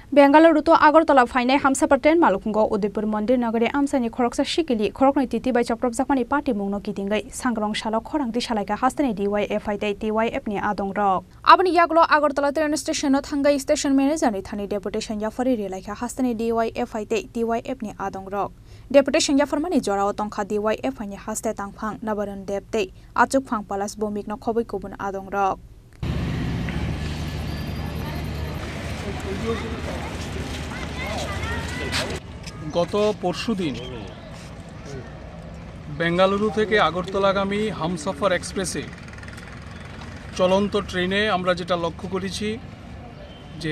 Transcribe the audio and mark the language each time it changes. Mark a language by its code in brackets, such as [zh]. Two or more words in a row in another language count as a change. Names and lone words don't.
[trp] बेंगालुरु तो आगरतला फाइनाय हामसाफार ट्रेन मालुकुंगो उदयपुर मंदिर नगरे आमसानि खरकसा शिकिलि खरकनै तिति बाय चक्रब जाखमानि पार्टी मुंनो गिदिंगै सांग्रं सालो खरांति सालायका हास्तानि DYF आइदै TYF नि आदं रक आबनि यागलो आगरतला ट्रेन स्टेशन थांगै [en] station manager [trp] थानि डेपुटेशन याफारि रेलायका हास्तानि DYF आइदै TYF नि आदं रक डेपुटेशन याफारमानि जराव तंखा DYF नि हास्ते तांफां नबरन देबदै आचुकफां पालास बमिकनो खबै गुबुन आदं रक [bn] গত পরশুদিন বেঙ্গালুরু থেকে আগরতলাগামী হামসফর এক্সপ্রেসে চলন্ত ট্রেনে আমরা যেটা লক্ষ্য করেছি যে